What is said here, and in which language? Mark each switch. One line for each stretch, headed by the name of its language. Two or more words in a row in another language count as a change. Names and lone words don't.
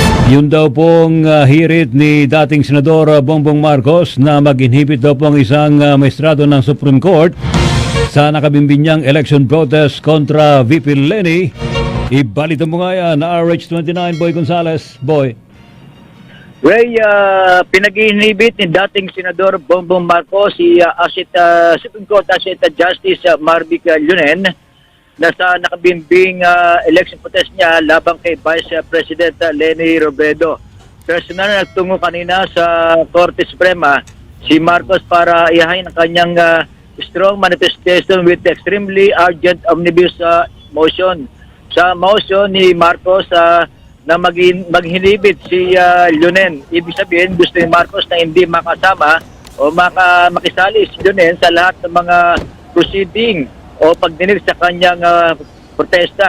Filipino: Yun daw pong hirit ni dating Senador Bongbong Marcos na mag-inhibit daw pong isang maestrado ng Supreme Court sa nakabimbinyang
English: election protest
Filipino: kontra VP LENI. Ibalita mo nga yan, RH29, Boy Gonzales. Boy. Ray, pinag-inhibit ni dating Senador Bongbong Marcos si Supreme Court Asset Justice Marvic Leonen na sa nakabimbing
English: election protest
Filipino: niya labang kay Vice President LENI Robredo. Personal na nagtungo kanina sa Korte Suprema si Marcos para ihain ang kanyang
English: strong manifestation with extremely urgent omnibus motion.
Filipino: Sa motion ni Marcos na maghinibit si Leonen. Ibig sabihin, gusto ni Marcos na hindi makasama o makisali si Leonen sa lahat ng mga proceeding o pagdinig sa kanyang protesta.